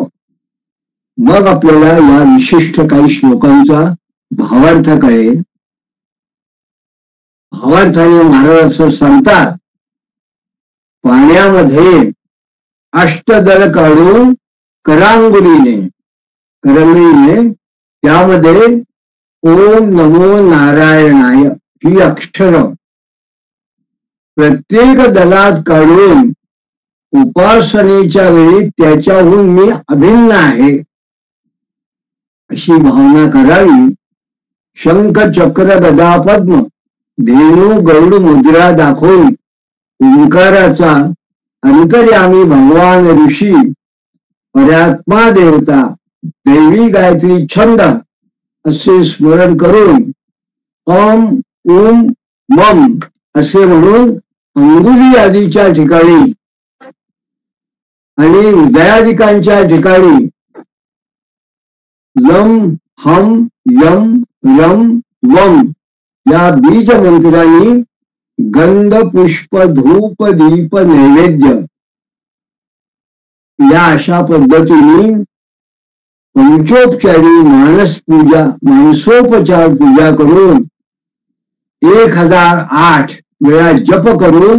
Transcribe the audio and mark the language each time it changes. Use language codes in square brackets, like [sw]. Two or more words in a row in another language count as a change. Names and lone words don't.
[mr] मग आपल्याला या विशिष्ट काही श्लोकांचा भावार्थ कळेल. भावार्थाने महाराज असं सांगतात, पाण्यामध्ये अष्टदल काढून करांगुलीने त्यामध्ये [sa] ओम नमो नारायणाय [mr] ही अक्षर प्रत्येक दलात काढून उपासनेच्या वेळी त्याच्याहून मी अभिन्न आहे अशी भावना करावी. शंख चक्र गदा पद्म धेनू गरुड मुद्रा दाखवून ओंकाराचा अंतर्यामी भगवान ऋषी पर्यात्मा देवता दैवी गायत्री छंद असे स्मरण करून ओम ओम मम असे म्हणून अंगुली आदीच्या ठिकाणी आणि हृदयादिकांच्या ठिकाणी लम हम यम रम वम या बीज मंत्रांनी गंध पुष्प धूप दीप नैवेद्य या अशा पद्धतीने पंचोपचारी मानसोपचार पूजा करून 1008 वेळा जप करून